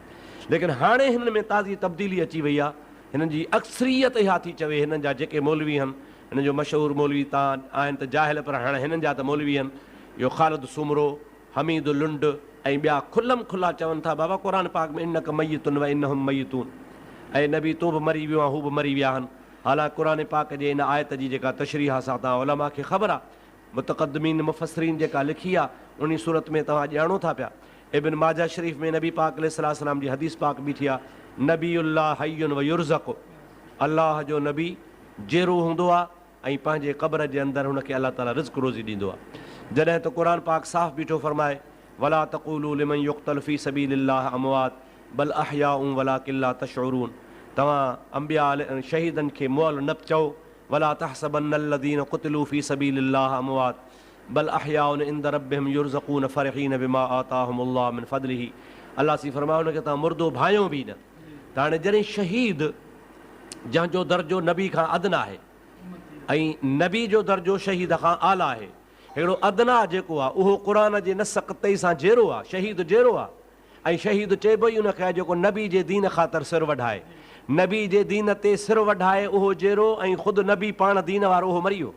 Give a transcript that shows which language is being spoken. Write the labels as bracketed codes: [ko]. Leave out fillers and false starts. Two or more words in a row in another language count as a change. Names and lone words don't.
[sd] लेकिन हाणे हिन में ताज़ी तब्दीली अची वई आहे। हिननि जी अक्सरियत इहा थी चवे, हिननि जा जेके मौलवी आहिनि, हिन जो मशहूरु मौलवी तव्हां आहिनि त जाहिल, पर हाणे हिननि जा त मौलवी आहिनि, इहो ख़ालिद सुमरो, हमीद लुंड ऐं ॿिया खुलम खुला चवनि था बाबा क़ुरान पाक में [ar] إنك ميت وإنهم ميتون, [sd] ऐं नबी तूं बि मरी वियो आहे, हू बि मरी विया आहिनि। हालांकि क़ुरान पाक जे इन आयत जी जेका तशरीह आहे तव्हां उलमा खे ख़बर आहे, मुतक़दमीन मुफ़सरीन जेका लिखी आहे उन सूरत में तव्हां ॼाणो था पिया। इब्न माजा शरीफ़ में नबी पाक अलैहिस्सलाम जी हदीस पाक बीठी आहे, [ar] نبي الله حي ويرزق, [sd] अल्लाह जो नबी जेरो हूंदो आहे ऐं पंहिंजे क़ब्र जे अंदरि हुनखे अलाह ताला रिज़्क़ रोज़ी ॾींदो आहे। जॾहिं त क़ुरान पाक साफ़ बीठो फरमाए [ar] ولا تقولوا لمن يقتل في سبيل الله أموات بل أحياء ولكن لا تشعرون, [sd] तव्हां अंबिया शहीदनि खे मुअल न चओ, [ar] ولا تحسبن الذين قتلوا في سبيل الله أموات بل أحياء عند ربهم يرزقون فرحين بما آتاهم الله من فضله. [sd] अल्लाह सी फरमायो हुनखे तव्हां मुर्दो भायो बि न। त हाणे जॾहिं शहीद जंहिंजो दर्जो नबी खां अदना आहे ऐं नबी जो दर्जो शहीद खां आला आहे, हिकिड़ो अदना जेको आहे उहो क़ुरान जे नस क़तई सां जहिड़ो आहे, शहीद जहिड़ो आहे। ऐं शहीद चइबो ई उनखे आहे जेको नबी जे दीन ख़ातिर सिर वढाए, नबी जे दीन ते सिर वढाए उहो जहिड़ो, ऐं ख़ुदि नबी पाण दीन वारो उहो मरी वियो।